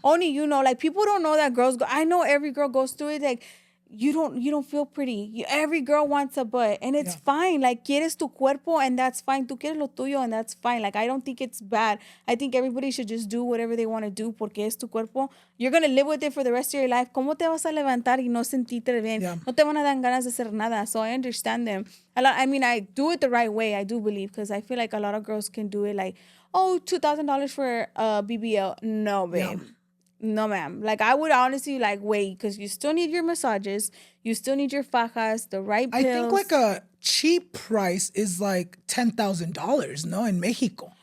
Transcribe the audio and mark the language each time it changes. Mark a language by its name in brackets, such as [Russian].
[English] Only you know. Like, people don't know that girls go. I know every girl goes through it. Like, you don't feel pretty. Every girl wants a butt, and it's fine. Like, [Spanish] quieres tu cuerpo, [English] and that's fine. [Spanish] Tú quieres lo tuyo, [English] and that's fine. Like, I don't think it's bad. I think everybody should just do whatever they want to do [Spanish] porque es tu cuerpo. [English] You're going to live with it for the rest of your life. [Spanish] ¿Cómo te vas a levantar y no sentirte bien? [English] Yeah. [Spanish] No te van a dar ganas de hacer nada. [English] So I understand them. I mean, I do it the right way. I do believe, because I feel like a lot of girls can do it like, oh, $2,000 for a BBL. No, babe. Yeah. No, ma'am. Like, I would honestly, like, wait, because you still need your massages. You still need your fajas, the right pills. I think, like, a cheap price is, like, $10,000, no, in Mexico.